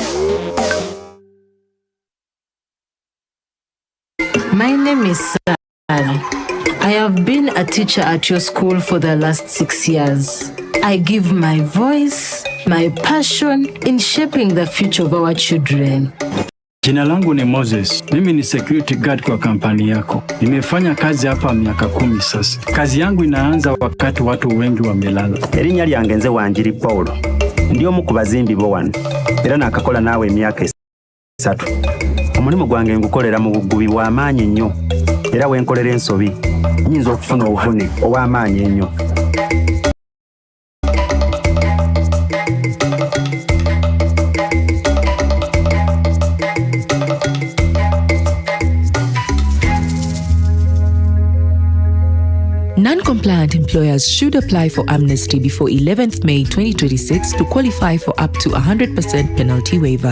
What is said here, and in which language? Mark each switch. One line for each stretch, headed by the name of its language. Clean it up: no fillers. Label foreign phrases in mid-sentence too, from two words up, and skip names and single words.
English: My name is Sally. I have been a teacher at your school for the last 6 years. I give my voice, my passion in shaping the future of our children.
Swahili: Jina langu ni Moses. Mimi ni
English: security guard
Swahili: kwa kampani yako. Nimefanya kazi hapa miaka 10 sasa. Kazi yangu inaanza wakati watu wengi wamelala.
Ganda: Erinnya lyange nze Wanjiri Paul. Ndi omu ku bazimbi bo wano. Era nakakola naawe emyaka 3. Omulimu gwange ngukolera mu bugubi bw'amaanyi nnyo. Era wenkolera ensobi. Nnyinza okufuna obuvune obw'amaanyi ennyo.
English: Non-compliant employers should apply for amnesty before 11th May 2026 to qualify for up to 100% penalty waiver.